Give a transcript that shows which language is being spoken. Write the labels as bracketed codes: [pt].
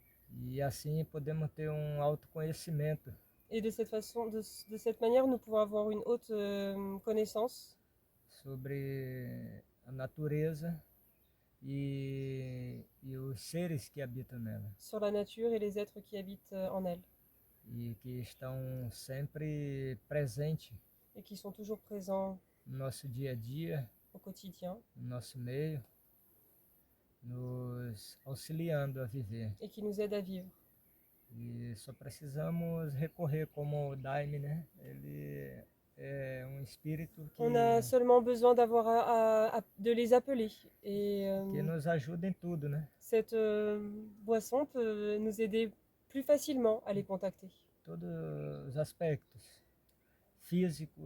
[pt] e assim podemos ter um autoconhecimento [fr] Et de cette façon, de cette manière, nous pouvons avoir une haute connaissance [pt] sobre a natureza e os seres que habitam nela [fr] sur la nature et les êtres qui habitent en elle [pt] e que estão sempre presentes [fr] et qui sont toujours présents [pt] no nosso dia a dia, [fr] au quotidien [pt] no nosso meio, nos auxiliando a viver. [fr] et qui nous aident à vivre. [pt] E só precisamos recorrer como o Daime, né? Ele é um espírito [fr] On a seulement besoin d'avoir de les appeler. Et [pt] que nos ajuda em tudo, né? [fr] cette boisson peut nous aider plus facilement à les contacter. [pt] Todos os aspectos físicos,